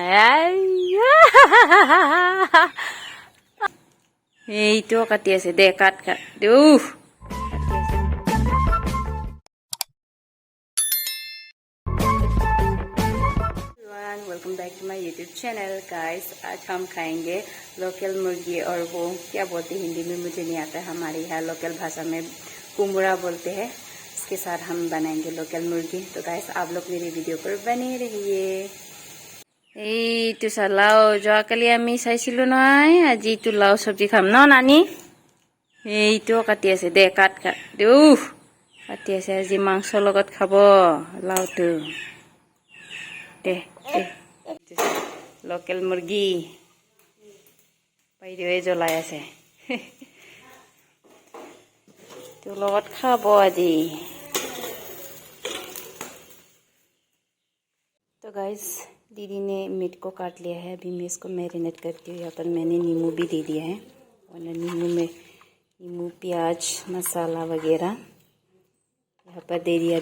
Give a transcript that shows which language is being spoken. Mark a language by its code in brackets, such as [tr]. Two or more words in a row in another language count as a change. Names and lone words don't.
[as] এইটো কাটি আছে দে কাট কাট দেউ [en] welcome back to my YouTube channel guys. [hi] आज हम खाएंगे लोकल मुर्गी और वो क्या बोलते हैं हिंदी में मुझे नहीं आता है, हमारे यहाँ लोकल भाषा में कुमड़ा बोलते हैं। इसके साथ हम बनाएंगे लोकल मुर्गी। तो गाइस आप लोग मेरी वीडियो पर बने रहिए। [as] এইটো চালাও যোৱাকালি আমি চাইছিলোঁ নহয়, আজি এইটো লাও চব্জি খাম ন নানি। এইটো কাটি আছে দে কাট কাট দেউ কাটি আছে, আজি মাংসৰ লগত খাব লাওটো দে দে। লোকেল মুৰ্গী বাইদেৱে জ্বলাই আছে তোৰ লগত খাব আজি। [hi] तो गाइस दीदी ने मीट को काट लिया है, अभी मैं इसको मैरिनेट करती हूँ। यहाँ पर मैंने नींबू भी दे दिया है और नींबू प्याज मसाला वगैरह यहाँ पर दे दिया।